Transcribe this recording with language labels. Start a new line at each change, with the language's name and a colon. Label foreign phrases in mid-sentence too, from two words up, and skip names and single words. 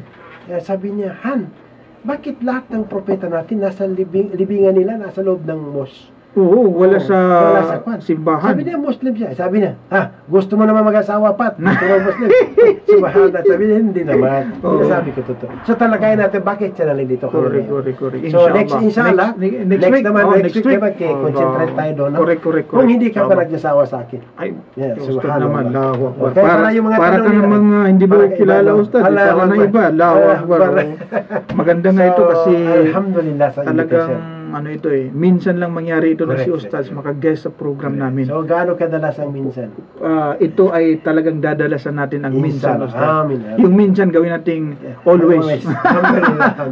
Filipino: sabi niya, Han, bakit lahat ng propeta natin nasa libingan nila, nasa loob ng mosque? Oo, wala sa kwan. simbahan. Sabi niya, Muslim siya. Sabi niya, gusto mo naman mag-asawa, Pat? Gusto mo Muslim? Subhanallah. Sabi niya, hindi naman. Oo. Sabi ko totoo. So talakayin natin, bakit siya nalilito ka Correct.
English: So inshallah, next week naman, next week naman, concentrate
Filipino: tayo doon. no? Correct. Kung hindi ka pa Tama. nagsasawa sa akin. Ay, Yeah, Ustad subhanallah.
Arabic: naman, الله أكبر.
Filipino: Okay, para yung mga para tanong ka nila. namang hindi mo Para kilala, iba, no? Ustad. Allahu Para na Akbar. iba, Allahu Allahu Akbar. Akbar. Maganda nga ito kasi Alhamdulillah sa talagang invitation. ito minsan lang mangyari ito na si Correct. Ustad maka-guest sa program namin. So gaano kadalas ang minsan? Ito ay talagang dadalasan natin ang minsan, Inshallah. Ustad. Amin. Yung minsan gawin nating always. Alhamdulillah.